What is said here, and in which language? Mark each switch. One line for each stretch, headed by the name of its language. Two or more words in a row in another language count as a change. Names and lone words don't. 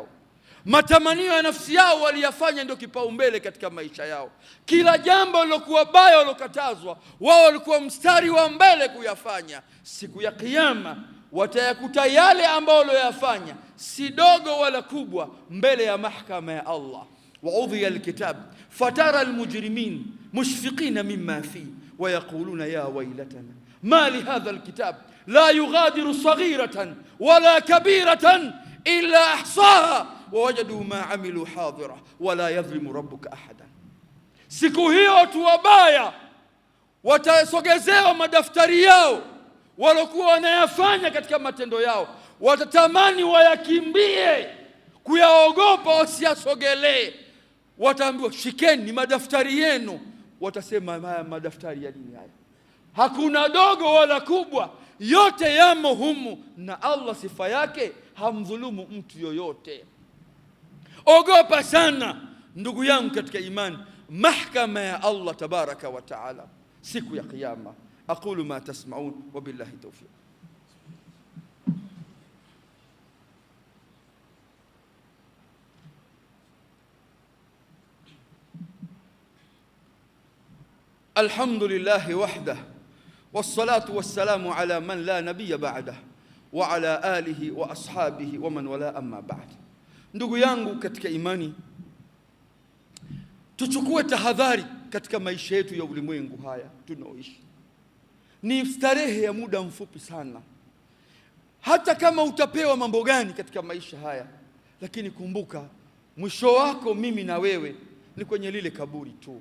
Swahili: Matamanio ya nafsi yao waliyafanya ndio kipaumbele katika maisha yao. Kila jambo lilokuwa baya walokatazwa, wao walikuwa mstari wa mbele kuyafanya. Siku ya Kiyama watayakuta yale ambayo waliyafanya si dogo wala kubwa mbele ya mahakama ya Allah.
Arabic: ووضع الكتاب فترى المجرمين مشفقين مما في ويقولون يا ويلتنا ما لهذا الكتاب لا يغادر صغيرة ولا كبيرة إلا أحصاها ووجدوا ما عملوا حاضرا ولا يظلم ربك أحدا.
Swahili: Siku hiyo watu wabaya watasogezewa madaftari yao walokuwa wanayafanya katika matendo yao. Watatamani wayakimbie, kuyaogopa wasiyasogelee. Wataambiwa shikeni madaftari yenu. Watasema haya madaftari ya nini haya? Hakuna dogo wala kubwa, yote yamo humu, na Allah sifa yake hamdhulumu mtu yoyote. Ogopa sana ndugu yangu katika imani mahkama ya Allah
Arabic: تبارك وتعالى
Swahili: siku ya Kiyama.
Arabic: أقول ما تسمعون وبالله التوفيق. الحمد لله وحده والصلاة والسلام على من لا نبي بعده وعلى آله وأصحابه ومن والى أما بعد.
Swahili: Ndugu yangu katika imani, tuchukue tahadhari katika maisha yetu ya ulimwengu haya tunaoishi. Ni starehe ya muda mfupi sana. Hata kama utapewa mambo gani katika maisha haya, lakini kumbuka mwisho wako mimi na wewe ni kwenye lile kaburi tu.